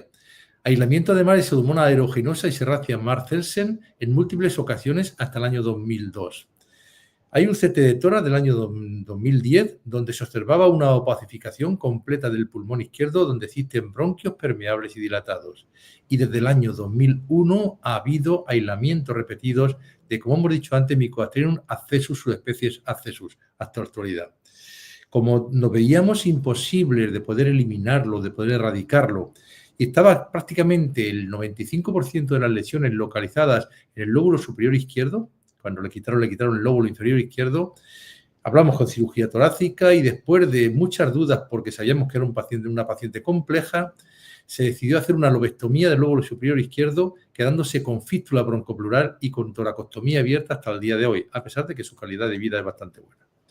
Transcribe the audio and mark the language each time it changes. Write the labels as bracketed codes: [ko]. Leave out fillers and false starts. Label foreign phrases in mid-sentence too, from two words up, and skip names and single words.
[es] Aislamiento además de Pseudomonas aeruginosa y Serratia marcelsen en múltiples ocasiones hasta el año 2002. Hay un CT de tórax del año 2010 donde se observaba una opacificación completa del pulmón izquierdo donde existen bronquios permeables y dilatados. Y desde el año 2001 ha habido aislamientos repetidos de, como hemos dicho antes, Mycobacterium abscessus, subespecies abscessus, hasta la actualidad. Como nos veíamos imposibles de poder eliminarlo, de poder erradicarlo, y estaba prácticamente el 95% de las lesiones localizadas en el lóbulo superior izquierdo. Cuando le quitaron el lóbulo inferior izquierdo. Hablamos con cirugía torácica y después de muchas dudas, porque sabíamos que era una paciente compleja, se decidió hacer una lobectomía del lóbulo superior izquierdo, quedándose con fístula broncopleural y con toracostomía abierta hasta el día de hoy, a pesar de que su calidad de vida es bastante buena.